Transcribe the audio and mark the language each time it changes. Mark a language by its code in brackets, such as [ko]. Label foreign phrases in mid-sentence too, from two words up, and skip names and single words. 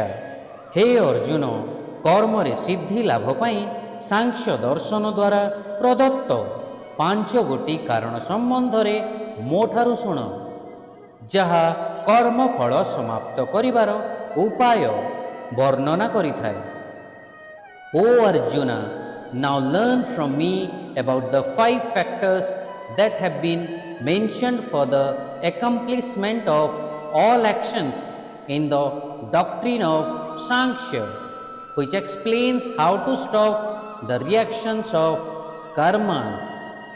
[or] ହେ ଅର୍ଜୁନ, କର୍ମରେ ସିଦ୍ଧି ଲାଭ ପାଇଁ ସାଂଖ୍ୟ ଦର୍ଶନ ଦ୍ୱାରା ପ୍ରଦତ୍ତ 5ଗୋଟି କାରଣ ସମ୍ବନ୍ଧରେ ମୋଠାରୁ ଶୁଣ, ଯାହା କର୍ମଫଳ ସମାପ୍ତ କରିବାର ଉପାୟ ବର୍ଣ୍ଣନା କରିଥାଏ। [en] O Arjuna, now learn from me about the 5 factors that have been mentioned for the accomplishment of all actions in the doctrine of Sankhya, which explains how to stop the reactions of karmas.